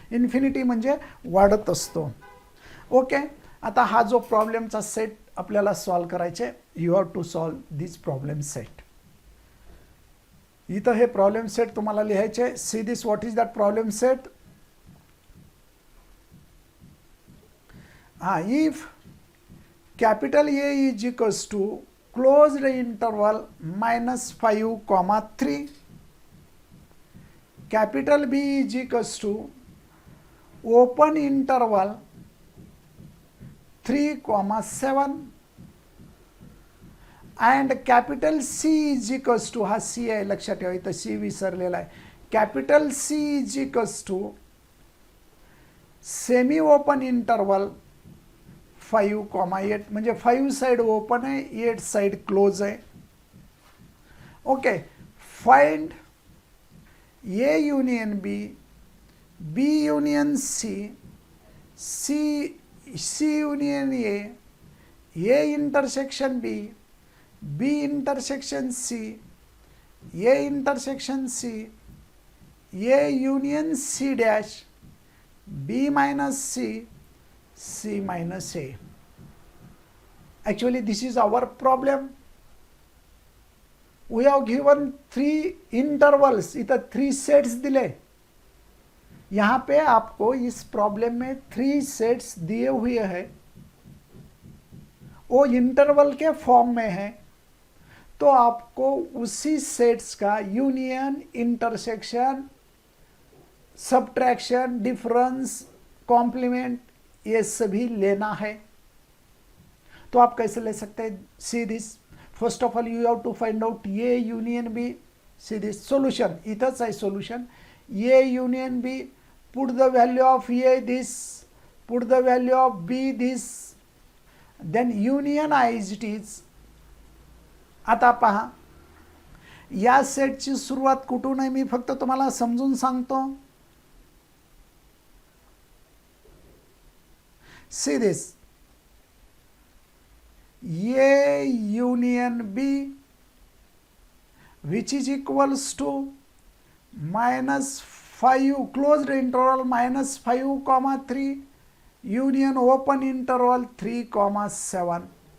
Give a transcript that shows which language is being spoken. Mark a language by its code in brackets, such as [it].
[mr] Infinity म्हणजे वाढत असतो. ओके, आता हा जो प्रॉब्लेमचा सेट आपल्याला सॉल्व करायचे, [en] You have to solve this problem set. [mr] इथं हे प्रॉब्लेम सेट तुम्हाला लिहायचे. See this, [en] What is that problem set? If capital A is equals to closed interval -5, 3, capital B is equals to open interval 3, 7 and capital C is equals to, [mr] हा C आहे लक्षात ठेवा, इथं C विसरलेला आहे. [en] capital C is equals to semi open interval 5, 8 [mr] म्हणजे 5 side open आहे, 8 side close आहे. [en] Okay, find A union B, B union C, C union A intersection B, B intersection C, A intersection C, A union C dash, B minus C, C minus A. Actually this is our problem. We have given 3 intervals, इधर 3 sets दिले. [hi] यहाँ पे आपको इस problem में 3 sets दिए हुए हैं, वो इंटरवल के फॉर्म में है. तो आपको उसी सेट्स का union, intersection, subtraction, difference, complement ये सभी लेना है. तो आप कैसे ले सकते हैं? [en] See this, first of all you have to find out a union B. See this solution, [mr] इथंच आहे solution. [en] A union B, put the value of A this, put the value of B this, then union as it is. [mr] आता पहा, या सेटची सुरुवात कुठून आहे मी फक्त तुम्हाला समजून सांगतो. [en] See this, A union B which is equals to -5 closed interval -5, 3 union open interval 3, 7.